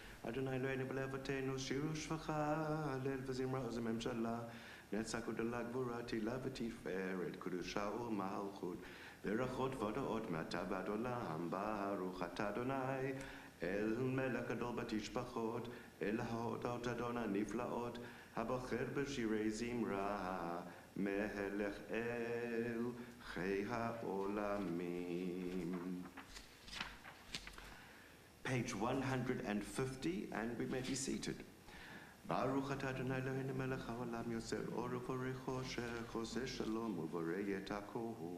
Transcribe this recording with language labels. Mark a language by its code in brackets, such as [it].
[he] אדוני אלוהינו ולאבותינו, שירו שפחה, הלל וזמרה וממשלה, נצח ודלה גבורה, תהילה ותפארת, קדושה ומלכות, ברכות והודאות מעתה ועד עולם, ברוך אתה אדוני, אל מלך גדול בתשבחות, אל ההודות אדון הנפלאות, הבוחר בשירי זמרה, מלך אל חי העולמים. [en] Page 150, and we may be seated. [he] ברוך אתה אדוני אלוהינו מלך העולם יוצר אור ובורא חושך, עושה שלום ובורא את הכל.